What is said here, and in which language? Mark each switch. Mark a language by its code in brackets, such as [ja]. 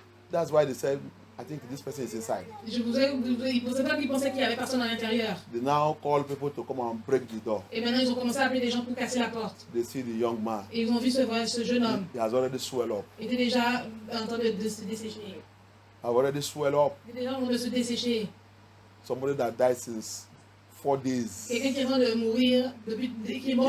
[en] That's why they said, I think this person is inside. [fr] Je vous ai, c'est pas qu'ils pensaient qu'il y avait personne à l'intérieur. [en] They now call people to come and break the door. [fr] Et maintenant, ils ont commencé à appeler des gens pour casser la porte. [en] They see the young man. [fr] Et ils ont vu ce jeune homme. [en] He has already swelled up. [fr] Il était déjà en train de se dessécher. [en] Have already swelled up. [fr] Il était déjà en train de se dessécher. [en] Somebody that died since 4 days. [fr] Quelqu'un qui est en train de mourir, qui est mort